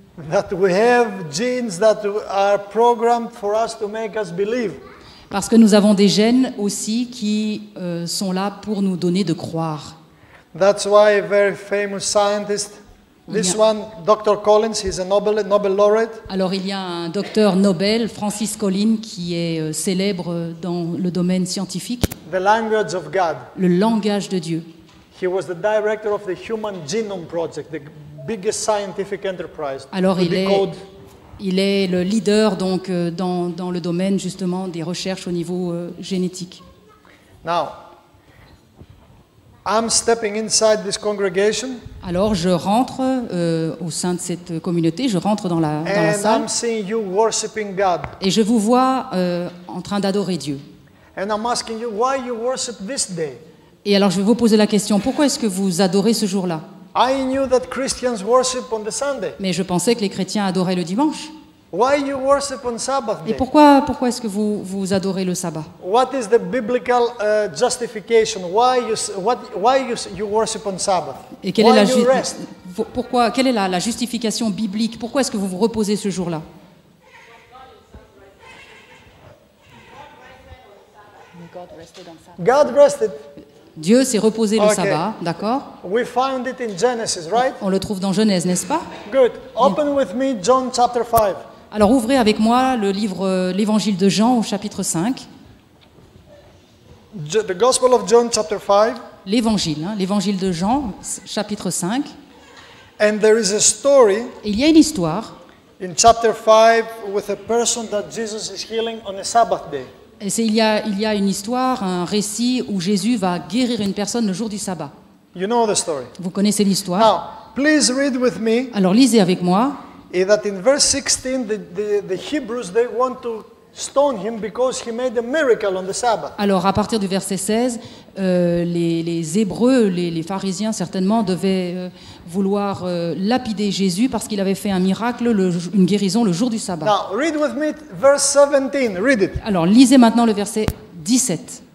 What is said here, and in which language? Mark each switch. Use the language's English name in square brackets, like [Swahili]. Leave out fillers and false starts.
[English] That we have genes that are programmed for us to make us believe. [French] Parce que nous avons des gènes aussi qui sont là pour nous donner de croire. [English] That's why a very famous scientist, this Yeah. one, Dr. Collins, he's a Nobel laureate. [French] Alors il y a un docteur Nobel, Francis Collins, qui est célèbre dans le domaine scientifique, [English] The language of God. [French] le langage de Dieu. [English] He was the director of the Human Genome Project, the biggest scientific enterprise. [French] Alors [English] to decode. [French] il est le leader donc dans le domaine justement des recherches au niveau génétique. [English] Now, I'm stepping inside this congregation [French] Alors je rentre au sein de cette communauté, je rentre dans la [English] and [French] salle [English] I'm seeing you worshiping God. [French] et je vous vois en train d'adorer Dieu. [English] And I'm asking you why you worship this day. [French] Et alors je vais vous poser la question, pourquoi est-ce que vous adorez ce jour-là? [English] I knew that Christians worship on the Sunday. [French] Mais je pensais que les chrétiens adoraient le dimanche. [English] Why you worship on Sabbath [French] Et [English] day? [French] pourquoi est-ce que vous adorez le sabbat? [English] What is the biblical justification? Why you worship on Sabbath? [French] Et quelle est [English] Why [French] la, [English] you rest? [French] quelle est la justification biblique? Pourquoi est-ce que vous vous reposez ce jour-là? [English] God rested. [French] Dieu s'est reposé le [English] Ok. [French] sabbat, d'accord? [English] We find it in Genesis, right? [French] On le trouve dans Genèse, n'est-ce pas? [English] Good. Open with me John chapter 5. [French] Alors ouvrez avec moi le livre, l'évangile de Jean au chapitre 5. [English] The Gospel of John chapter 5. [French] L'évangile de Jean, chapitre 5. [English] And there is a story [French] Et il y a une histoire, [English] in chapter 5 with a person that Jesus is healing on a Sabbath day. [French] et il y a une histoire, un récit où Jésus va guérir une personne le jour du sabbat. [English] You know the story. [French] Vous connaissez l'histoire? [English] Now, please read with me [French] Alors lisez avec moi. [English] that in verse 16 the Hebrews they want to stone him because he made a miracle on the Sabbath. [French] Alors, à partir du verset 16, les Hébreux, les pharisiens certainement, devaient vouloir lapider Jésus parce qu'il avait fait un miracle, une guérison le jour du sabbat. [English] Now, read with me verse 17. Read it. [French] Alors, lisez maintenant le verset 17.